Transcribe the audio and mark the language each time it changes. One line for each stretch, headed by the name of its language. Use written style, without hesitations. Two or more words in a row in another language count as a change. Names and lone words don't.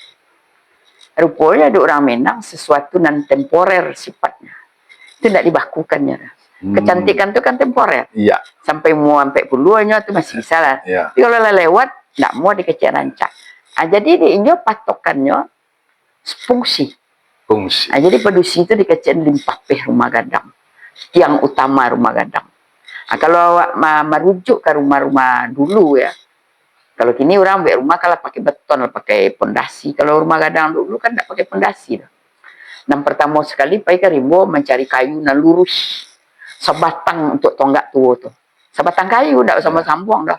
Indonesian: Rupanya ada orang Minang sesuatu non temporer sifatnya. Itu tidak dibakukannya. Kecantikan itu kan temporer. Iya. Sampai puluhannya itu masih bisa lah. Iya. Tapi kalau lewat, tidak mau
Minangkabau: dikecek rancak.
Indonesian: Jadi ini patokannya fungsi. Fungsi.
Minangkabau: Jadi pedusi itu dikecek limpapeh rumah gadang.
Indonesian: Tiang utama rumah gadang. Kalau merujuk ke rumah-rumah dulu ya. Kalau kini orang buat rumah kalau pakai beton, pakai pondasi. Kalau rumah gadang dulu kan tidak pakai pondasi. Dan pertama sekali pergi ke Rimbo mencari kayu yang lurus. Sebatang untuk tonggak tua tuh. Sebatang kayu, tidak usah sambung dah.